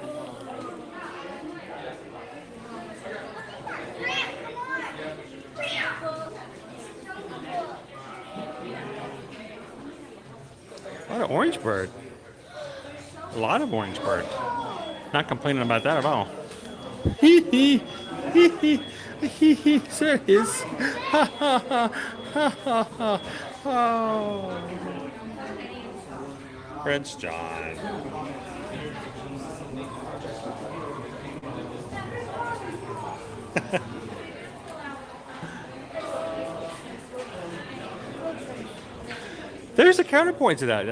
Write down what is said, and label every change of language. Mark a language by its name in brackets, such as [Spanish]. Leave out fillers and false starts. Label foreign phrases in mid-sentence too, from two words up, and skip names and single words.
[English] What an orange bird. A lot of orange bird. Not complaining about that at all. Hee hee. Hee hee. Hee hee. Serious. Ha ha ha. Ha ha ha. Oh. Prince John. There's a counterpoint to that.